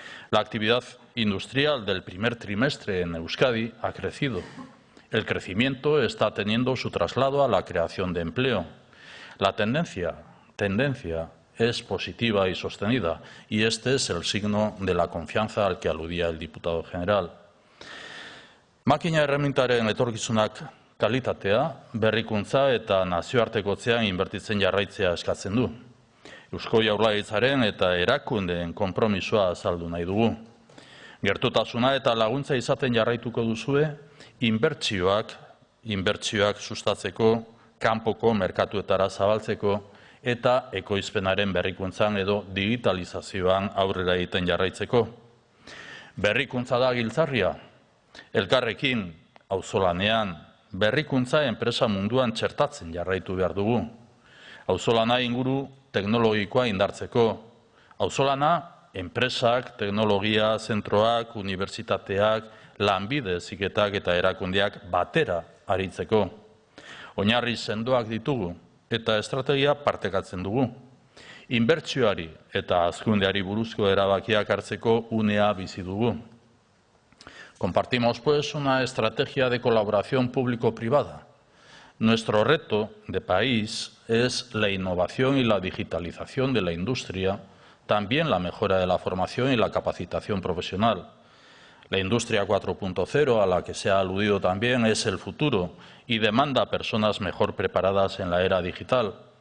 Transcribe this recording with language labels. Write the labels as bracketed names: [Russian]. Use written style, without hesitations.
[Spanish] La actividad industrial del primer trimestre en Euskadi ha crecido. El crecimiento está teniendo su traslado a la creación de empleo. La tendencia es positiva y sostenida, y este es el signo de la confianza al que aludía el diputado general. [Basque] Makina erremintaren etorkizunak kalitatea, berrikuntza eta nazioartekotzean inbertitzen jarraitzea eskatzen du. Eusko Jaurlaritzaren eta erakundeen konpromisoa azaldu nahi dugu. Gertutasuna eta laguntza izaten jarraituko duzue, inbertsioak sustatzeko, kanpoko merkatuetara zabaltzeko eta ekoizpenaren berrikuntzan edo digitalizazioan aurrera egiten jarraitzeko. Berrikuntza da giltzarria. Elkarrekin, auzolanean, berrikuntza enpresa munduan txertatzen jarraitu behar dugu. Auzolana inguru teknologikoa indartzeko. Auzolana enpresak, teknologia, zentroak, unibertsitateak, lanbide heziketak eta erakundeak batera aritzeko. Oinarri sendoak ditugu eta estrategia partekatzen dugu. Inbertsioari eta hazkundeari buruzko erabakiak hartzeko unea bizi dugu. [Spanish] Compartimos, pues, una estrategia de colaboración público-privada. Nuestro reto de país es la innovación y la digitalización de la industria, también la mejora de la formación y la capacitación profesional. La industria 4.0, a la que se ha aludido también, es el futuro y demanda personas mejor preparadas en la era digital.